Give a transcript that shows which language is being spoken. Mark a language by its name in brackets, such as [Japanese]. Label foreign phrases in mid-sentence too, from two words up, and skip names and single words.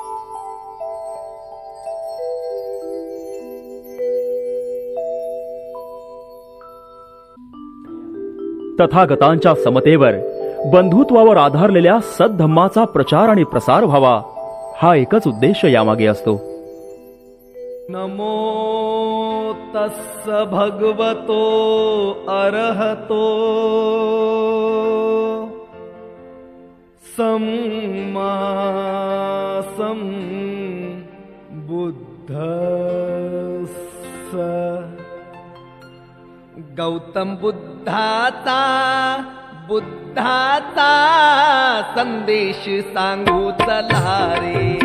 [Marathi] तथागतांच्या समतेवर, बंधुत्वावर आधारलेल्या सद्धम्माचा प्रचार आणि प्रसार व्हावा, हा एकच उद्देश यामागे असतो. [Pali] नमो तस्स भगवतो अरहतो सम्मा संबुद्धस्स. [Marathi] गौतम बुद्धाचा संदेश सांगू चला रे.